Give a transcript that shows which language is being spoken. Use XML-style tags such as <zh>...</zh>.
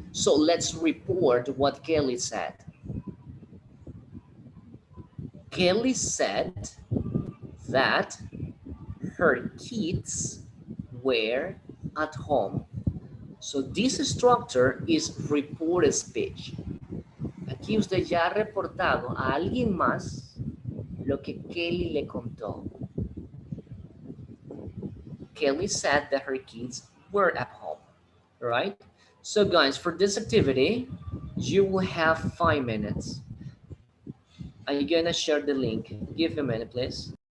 <en>So let's report what Kelly said. Kelly said that her kids were at home. So this structure is reported speech.</en> <es>Aquí usted ya ha reportado a alguien más lo que Kelly le contó.</es> <en>Kelly said that her kids were at home, right? So guys, for this activity, you will have 5 minutes. I'm gonna share the link. Give me a minute, please.</en>